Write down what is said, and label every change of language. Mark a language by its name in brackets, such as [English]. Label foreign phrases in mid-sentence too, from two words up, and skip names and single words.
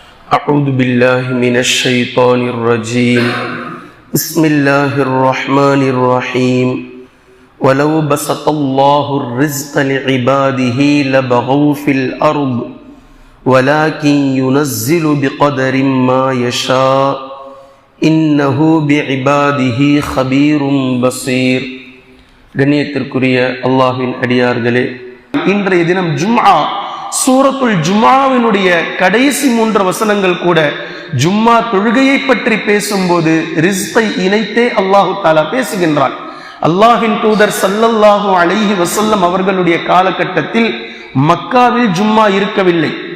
[Arabic] أعوذ بالله من الشيطان الرجيم بسم الله الرحمن الرحيم ولو بسط الله الرزق لعباده لبغوا في الأرض ولكن ينزل بقدر ما يشاء إنه بعباده خبير بصير. [Tamil] கண்ணியத்திற்குரிய அல்லாஹ்வின் அடியார்களே, இன்றைய தினம் ஜும்ஆ, சூரத்துல் ஜும்ஆவினுடைய கடைசி 3 வசனங்கள் கூட ஜும்ஆ தொழுகையை பற்றி பேசும்போது ரிஸ்கை இணைத்தே [Arabic] الله تعالى [Tamil] பேசுகின்றான். அல்லாஹ்வின் தூதர் [Arabic] صلى الله عليه وسلم [Tamil] அவர்களுடைய காலகட்டத்தில் மக்காவில் ஜும்ஆ இருக்கவில்லை.